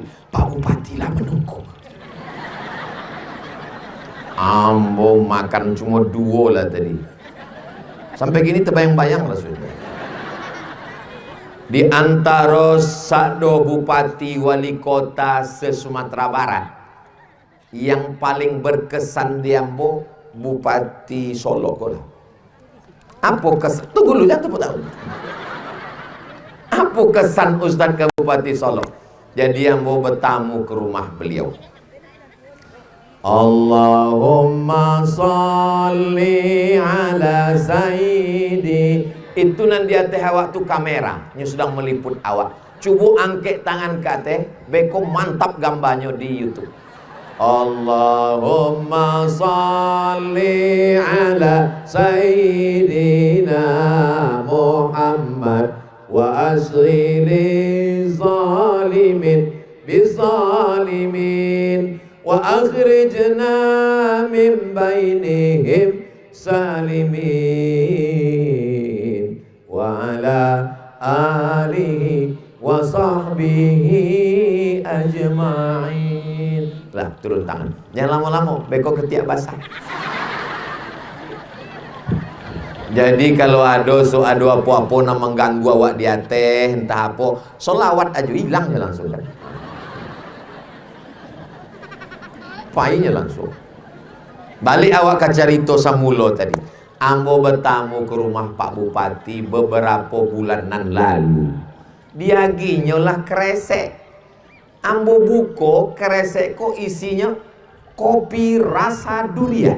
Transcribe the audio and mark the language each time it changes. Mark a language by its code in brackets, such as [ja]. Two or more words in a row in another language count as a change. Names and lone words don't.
[min] Pak Bupati lah menunggu. Ambo makan cuma 2 lah tadi. [id] Sampai gini terbayang-bayang lah sudah. Di antara sado bupati wali kota se-Sumatera Barat, yang paling berkesan di Ambo, Bupati Solo kolah. Apa kesan? Tunggu dulu, jangan tepuk tangan. Apa kesan Ustaz ke Bupati Solo? Jadi Ambo bertamu ke rumah beliau. [ar] اللهم صل على سيدي. [min] Itu nanti ateh awak tu kamera yang sedang meliput awak. Cuba angkat tangan kate, beko mantap gambarnya di YouTube. [ar] اللهم صل على سيدنا محمد واشغل الظالمين بالظالمين وأخرجنا من بينهم سالمين وعلى آله وصحبه أجمعين. [min] Lah turun tangan, jangan lama-lama, beko ketiak basah. Jadi kalau ada apa-apa nak mengganggu awak di ateh, entah apa, solawat aja hilang ya langsung kan. Painya langsung. Balik awak ke cerita samulo tadi. [id] Ambo bertamu ke rumah Pak Bupati beberapa bulanan lalu. [min] Dia ginyolah kresek. Ambo buko kresek kok isinya kopi rasa durian.